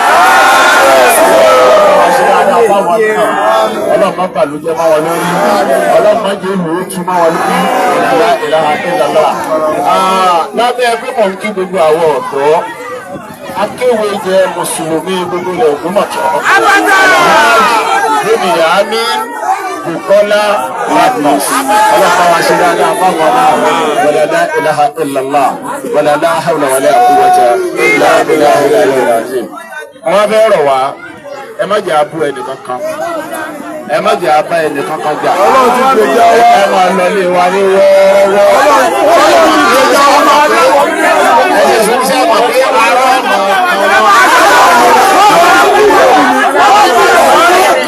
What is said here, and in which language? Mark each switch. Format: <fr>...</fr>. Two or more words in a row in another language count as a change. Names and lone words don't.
<yo>Ọlọ́mọ bàlújẹ́ máa wọ lórí ọlọ́mọ jẹ́ ìlú ó tún máa wọ lórí ìlànà ìlànà. Lábẹ́ ẹgbẹ́ mọ̀ ń kí gbogbo àwọn ọ̀dọ́ akéwé jẹ́ mùsùlùmí gbogbo ilẹ̀ Ògbómọ̀ṣọ́. Gómìnà Àmì Bùkọ́lá Badmus ọlọ́pàá wa ṣe dáadáa fáwọn náà</yo> <ar>ولا لا إله إلا الله ولا لا حول ولا قوة إلا بالله العلي العظيم.</ar> <yo>Àwọn fẹ́ rọ̀ wá ẹ má jẹ́ abú ẹnì kankan ẹ má jẹ́ abá ẹnì kankan jà ẹ máa lọ lé wa ní wọ́ọ́rọ́wọ́ ẹ lè sọ sí àmọ̀ pé ara ọmọ ọmọ.</yo>